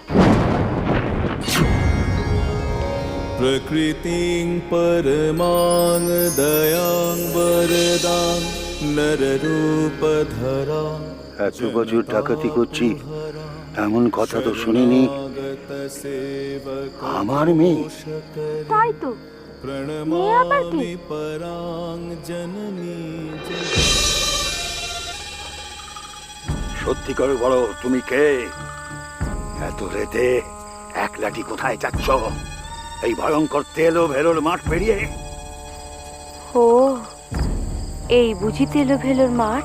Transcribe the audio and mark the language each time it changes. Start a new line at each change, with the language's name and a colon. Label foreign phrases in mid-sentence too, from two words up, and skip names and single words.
Sanskrit: प्रकृतिं परमां दयां वरदां नररूपधरा।
Bangla: এত বছর ডাকাতি করছি, এমন কথা তো শুনিনি। আমার মেয়ে? তাই তো,
Sanskrit: प्रणमामि परां जननी।
Bangla: সত্যি করে বলো তুমি কে? এত রেতে একলাটি কোথায় যাচ্ছ এই ভয়ঙ্কর তেলো ভেলোর মাঠ পেরিয়ে? ও, এই বুঝি তেলো ভেলোর মাঠ?